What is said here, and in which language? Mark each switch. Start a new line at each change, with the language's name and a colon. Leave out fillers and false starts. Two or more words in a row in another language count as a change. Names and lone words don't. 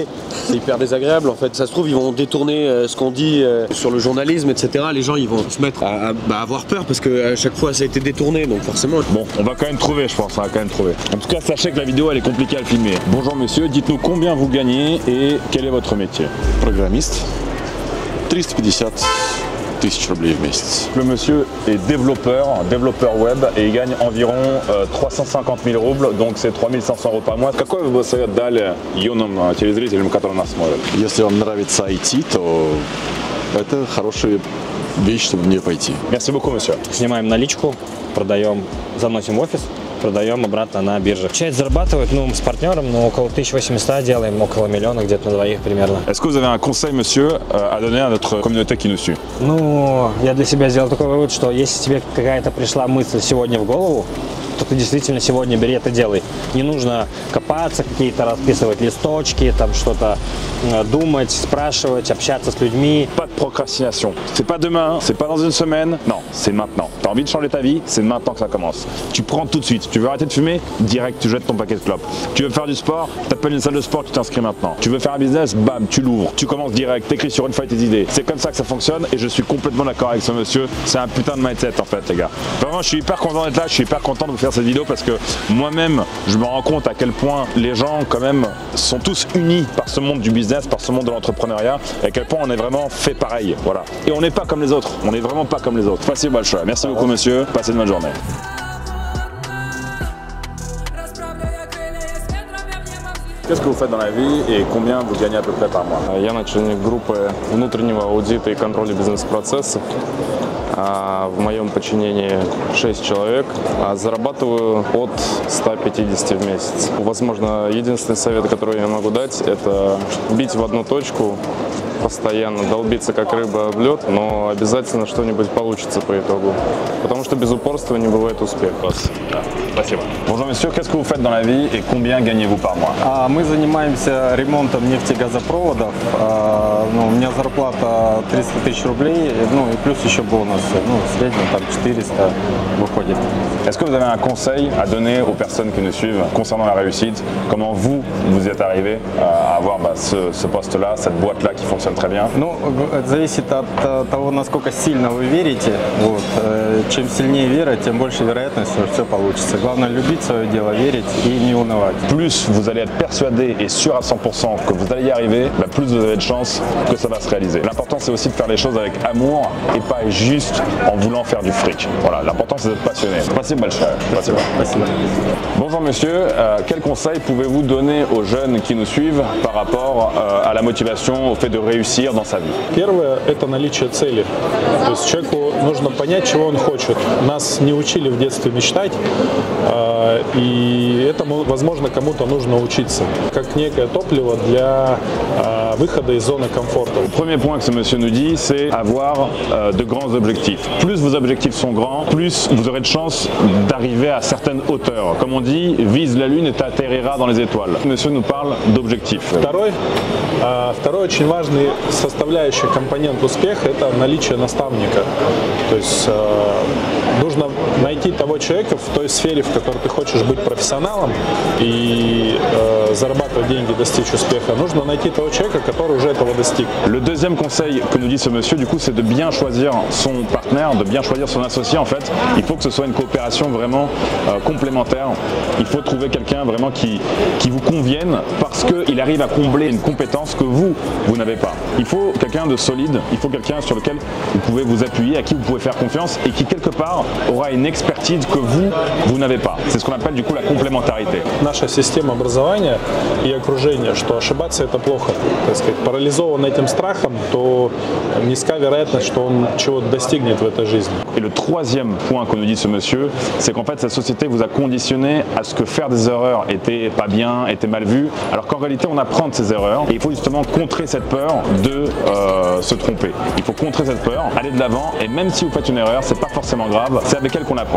French: C'est hyper désagréable en fait. Ça se trouve ils vont détourner ce qu'on dit sur le journalisme, etc. Les gens ils vont se mettre à avoir peur parce que à chaque fois ça a été détourné, donc forcément. Bon, on va quand même trouver, je pense, on va quand même trouver. En tout cas, sachez que la vidéo elle est compliquée à filmer. Bonjour monsieur, dites-nous combien vous gagnez et quel est votre métier?
Russian: Программист. 350 000 рублей в месяц.
French: Le monsieur est développeur web et il gagne environ 350 000 roubles, donc c'est 3500 euros par mois.
Russian: Какой вы бы совет дали юным телезрителям, которые нас смотрят? Если вам нравится IT, то это хорошая вещь, чтобы в нее пойти.
French: Merci beaucoup, monsieur.
Russian: Снимаем наличку, продаем, заносим в офис, продаем обратно на бирже. Часть зарабатывает, с партнером, около 1800 делаем, около миллиона, где-то на двоих примерно.
French: Est-ce que vous avez un conseil, monsieur, à donner à notre communauté qui nous suit?
Russian: Я для себя сделал такой вывод, что если тебе какая-то пришла мысль сегодня в голову, то ты действительно сегодня бери это делай. Не нужно копаться, какие-то расписывать листочки, там что-то думать, спрашивать, общаться с людьми.
French: Pas de procrastination. C'est pas demain, c'est pas dans une semaine. Non, c'est maintenant. T'as envie de changer ta vie, c'est maintenant que ça commence. Tu prends tout de suite. Tu veux arrêter de fumer, direct tu jettes ton paquet de clopes. Tu veux faire du sport, t'appelles une salle de sport, tu t'inscris maintenant. Tu veux faire un business, bam, tu l'ouvres. Tu commences direct, t'écris sur une feuille tes idées. C'est comme ça que ça fonctionne et je suis complètement d'accord avec ce monsieur. C'est un putain de mindset en fait les gars. Vraiment je suis hyper content d'être là, je suis hyper content de vous faire cette vidéo parce que moi-même je me rends compte à quel point les gens quand même sont tous unis par ce monde du business, par ce monde de l'entrepreneuriat et à quel point on est vraiment fait pareil. Voilà. Et on n'est pas comme les autres, on n'est vraiment pas comme les autres.
Russian: Spasibo большое.
French: Merci beaucoup monsieur, passez une bonne journée. Qu'est-ce que vous faites dans la vie et combien vous gagnez à peu près par mois?
Russian: Я начальник группы внутреннего аудита и контроля бизнес-процессов. В моем подчинении 6 человек. Зарабатываю от 150 в месяц. Возможно, единственный совет, который я могу дать, это бить в одну точку, постоянно долбиться как рыба в лед, но обязательно что-нибудь получится по итогу. Потому что без упорства не бывает успеха. Спасибо.
French: Bonjour monsieur, qu'est-ce que vous faites dans la vie et combien gagnez-vous par mois?
Russian: Мы занимаемся ремонтом нефтегазопроводов. У меня зарплата 300 тысяч рублей, и плюс еще бонусы. В среднем там 400 выходит.
French: Est-ce que vous avez un conseil à donner aux personnes qui nous suivent concernant la réussite? Comment vous êtes arrivé à avoir ce poste-là, cette boîte-là qui fonctionne très bien?
Russian: Это зависит от того, насколько сильно вы верите. Чем сильнее вера, тем больше вероятность, что все получится. Главное любить свое дело, верить и не унывать.
French: Plus vous allez être persuadé et sûr à 100% que vous allez y arriver, plus vous avez de chances que ça va se réaliser. L'important c'est aussi de faire les choses avec amour et pas juste en voulant faire du fric. Voilà, l'important c'est d'être passionné.
Russian: Спасибо большое. Спасибо.
French: Bonjour monsieur, quel conseil pouvez-vous donner aux jeunes qui nous suivent par rapport à la motivation, au fait de réussir dans sa vie?
Russian: Первое – это наличие цели. То есть человеку нужно понять, чего он хочет. Нас не учили в детстве мечтать, и этому, возможно, кому-то нужно учиться. Как некое топливо для выхода из зоны комфорта.
French: Le premier point que ce monsieur nous dit, c'est avoir de grands objectifs. Plus vos objectifs sont grands, plus vous aurez de chances d'arriver à certaines hauteurs. Comme on dit, vise la lune et t'atterriras dans les étoiles. Monsieur nous parle d'objectifs.
Russian: Второй очень важный составляющий компонент успеха – это наличие наставника. То есть нужно найти того человека в той сфере, в которой ты хочешь быть профессионалом и зарабатывать деньги, достичь успеха. Нужно найти того человека, который уже этого достиг.
French: Le deuxième conseil que nous dit ce monsieur, du coup, c'est de bien choisir son partenaire, de bien choisir son associé. En fait, il faut que ce soit une coopération vraiment complémentaire. Il faut trouver quelqu'un vraiment qui vous convienne parce qu'il arrive à combler une compétence que vous n'avez pas. Il faut quelqu'un de solide, il faut quelqu'un sur lequel vous pouvez vous appuyer, à qui vous pouvez faire confiance et qui quelque part aura une expertise que vous n'avez pas. C'est ce qu'on appelle du coup la complémentarité.
Russian: Наша система образования и окружения, что ошибаться это плохо. Так сказать, парализован этим страхом, то низка вероятность, что он чего-то достигнет в этой жизни.
French: Et le troisième point que nous dit ce monsieur, c'est qu'en fait cette société vous a conditionné à ce que faire des erreurs était pas bien, était mal vu, alors qu'en réalité on apprend de ces erreurs et il faut justement contrer cette peur de se tromper. Il faut contrer cette peur, aller de l'avant et même si vous faites une erreur, c'est pas forcément grave, c'est avec elle qu'on apprend.